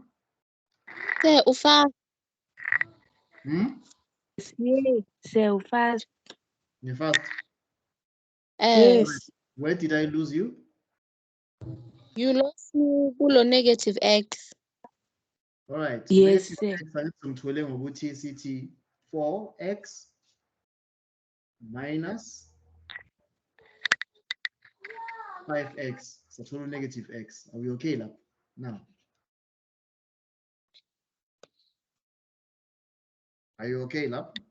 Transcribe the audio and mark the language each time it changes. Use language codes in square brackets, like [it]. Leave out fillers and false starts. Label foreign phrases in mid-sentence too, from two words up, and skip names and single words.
[zu] Say ufaka [en] So fast. You first. Yes. Where did I lose you? you lost me kulo negative x. All right. Yes, Negative x [zu] ngithole ngokuthi sithi [en] 4x minus 5x. So total negative x. Are we okay now? Are you okay, lab?